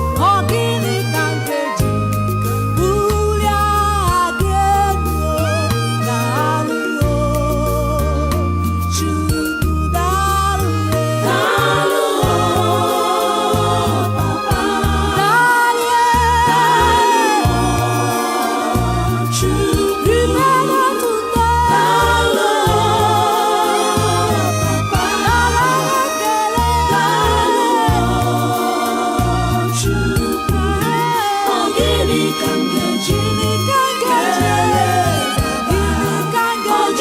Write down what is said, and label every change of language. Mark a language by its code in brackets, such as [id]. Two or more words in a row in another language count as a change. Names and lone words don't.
[ig] Ọ gịnị ka m ga-eji bulie aha gị elu? Daalụ, oh, Chukwu, daalụ, eh. Daalụ, oh, Papa. Daalụ, eh. Daalụ, oh, Chukwu. [en] Remember to thank [ig] Daalụ, oh, Papa. Daalụ, ekele. Daalụ, oh, Chukwu. Ọ gịnị ka m ga-eji Gịnị ka m ga-eji? kelee? Gịnị ka m Ọ ga-eji?